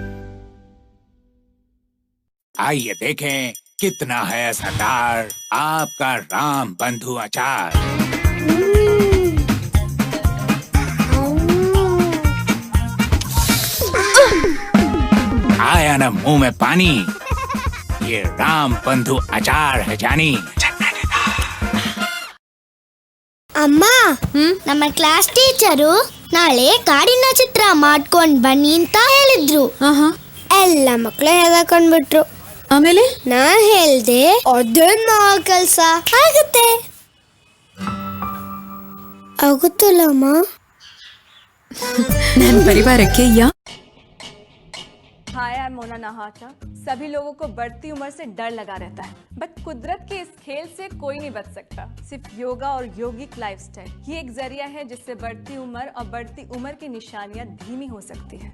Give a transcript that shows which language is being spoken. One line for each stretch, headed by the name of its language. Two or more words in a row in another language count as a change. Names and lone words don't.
Hindi: आइए देखें कितना है सरदार आपका राम बंधु अचार। आया ना मुंह में पानी, ये राम बंधु अचार है जानी।
Kannada: ಅಮ್ಮ ನಮ್ಮ
English: class teacher
Kannada: ನಾಳೆ ಕಾಡಿನ ಚಿತ್ರ ಮಾಡ್ಕೊಂಡ್ ಬನ್ನಿ ಅಂತ ಹೇಳಿದ್ರು. ಎಲ್ಲ ಮಕ್ಕಳು ಹೇಳ್ಕೊಂಡ್ಬಿಟ್ರು. ಆಮೇಲೆ ನಾನ್ ಹೇಳ್ದೆ ಅದನ್ನ ಕೆಲ್ಸ ಆಗುತ್ತೆ. ಆಗುತ್ತಲ್ಲಮ್ಮ. ನನ್ನ ಪರಿವಾರಕ್ಕೆ
English: Hi, I am Mona Nahata.
Hindi: सभी लोगों को बढ़ती उम्र से डर लगा रहता है, बट कुदरत के इस खेल से कोई नहीं बच सकता। सिर्फ योगा और
English: yogic lifestyle
Hindi: ही एक जरिया है जिससे बढ़ती उम्र और बढ़ती उम्र की निशानियां धीमी हो सकती है।